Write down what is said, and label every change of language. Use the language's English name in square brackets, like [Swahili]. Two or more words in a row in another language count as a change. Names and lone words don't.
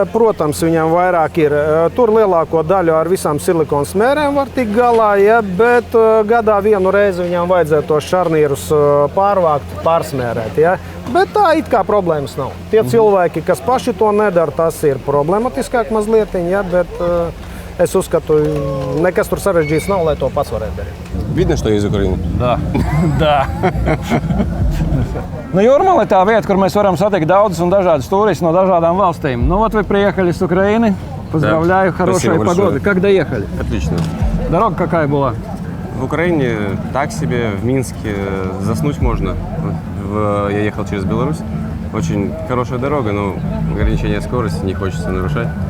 [Latvian] Protams, viņam vairāk ir. Tur lielāko daļu ar visām silikona smērēm var tikt galā, ja, bet gadā vienu reizi viņam vajadzētu tos šarnīrus pārvākt, pārsmērēt. Ja. Bet tā it kā problēmas nav. Tie cilvēki, kas paši to nedara, tas ir problematiskāk mazliet, ja, bet es uzskatu, nekas tur sarežģīts nav, lai to pats varētu darīt. [Russian] Видно, что из Украины? Да. Да. Ну, Юрмала – это [Latvian] vieta, kur mēs varam satikt daudzus un dažādus туристов no dažādām valstīm. [Russian] Ну, вот вы приехали с Украины. Поздравляю, хорошей погоды. Как доехали? Отлично. Дорога какая была? В Украине так себе, в Минске заснуть можно. Я ехал через Беларусь. Очень хорошая дорога, но ограничение скорости не хочется нарушать.